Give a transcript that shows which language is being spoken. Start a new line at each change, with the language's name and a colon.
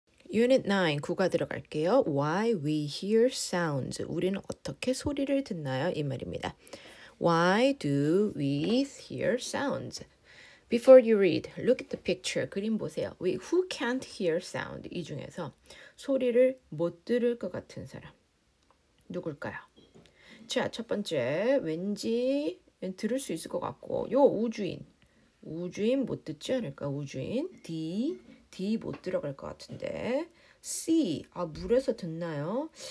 Korean: Unit 9, 9가 들어갈게요.
English: Why we hear sounds.
Korean: 우리는 어떻게 소리를 듣나요? 이 말입니다.
English: Why do we hear sounds? Before you read, look at the picture.
Korean: 그림 보세요.
English: Who can't hear sound?
Korean: 이 중에서 소리를 못 들을 것 같은 사람. 누굴까요? 자, 첫 번째, 왠지 들을 수 있을 것 같고, 요 우주인 못 듣지 않을까? 우주인 D 못 들어갈 것 같은데 C 물에서 듣나요?